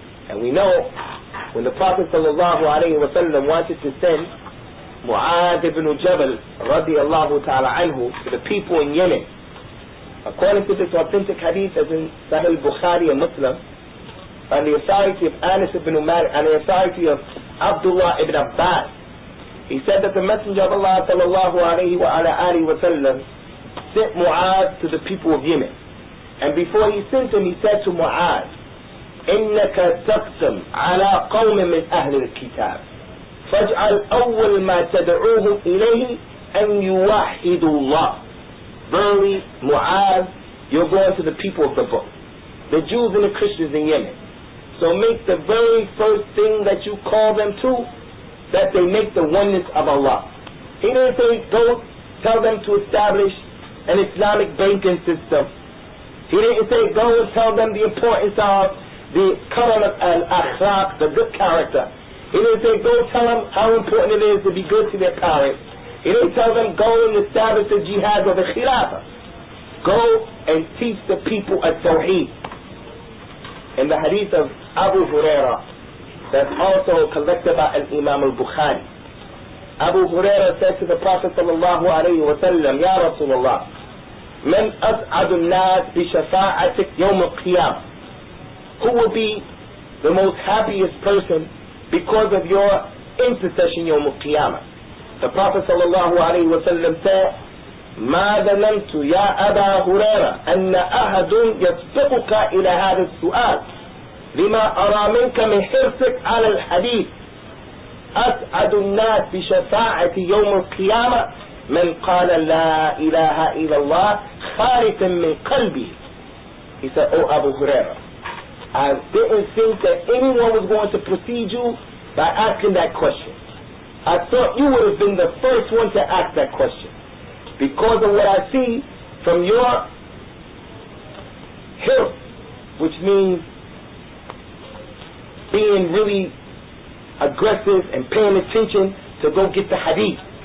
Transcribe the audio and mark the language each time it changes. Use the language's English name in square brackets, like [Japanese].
[English] And we know when the Prophet sallallahu alayhi wa sallam wanted to send Mu'adh ibn Jabal radiyallahu ta'ala anhu to the people in Yemen, according to this authentic hadith as in Sahih Bukhari and Muslim, on the authority of Anas ibn Malik, and the authority of Abdullah ibn Abbas, he said that the Messenger of Allah sallallahu alayhi wa sallam sent Mu'adh to the people of Yemen. And before he sent him, he said to Mu'adh, [Arabic] إِنَّكَ تَقْسَمْ عَلَىٰ قَوْمٍ مِّنْ أَهْلِ الْكِتَابِ فَاجْعَلْ أَوَّلْ مَا تَدْعُوهُمْ إِلَيْهِ أَنْ يُوَحِّدُوا اللَّهِ. [English] Verily, Mu'adh, you're going to the people of the book, the Jews and the Christians in Yemen. So make the very first thing that you call them to, that they make the oneness of Allah. He didn't say, go tell them to establish an Islamic banking system. He didn't say, go and tell them the importance of the karam al-akhlaq, the good character. He didn't say, go tell them how important it is to be good to their parents. He didn't tell them, go and establish the jihad or the khilafah. Go and teach the people at-tawheed. In the hadith of Abu Hurairah, that's also collected by Imam al-Bukhari, Abu Hurairah said to the Prophet sallallahu alayhi wa sallam, [Arabic] Ya Rasulullah, Man as'adu an-nas bi shafa'atik yawm al-qiyamah. [English] Who will be the most happiest person because of your intercession yawm al-qiyamah? The Prophet sallallahu alayhi wa sallam said, [Arabic] ما ظننت يا أبا هريرة أن أحد يسبقك إلى هذا السؤال لما أرى منك من حرصك على الحديث. أسعد الناس بشفاعة يوم القيامة من قال لا إله إلا الله خالصا من قلبه. [English] He said, oh Abu Hurairah, I didn't think that anyone was going to precede you by asking that question. I thought you would have been the first one to ask that question, because of what I see from your hirs, which means being really aggressive and paying attention to go get the hadith.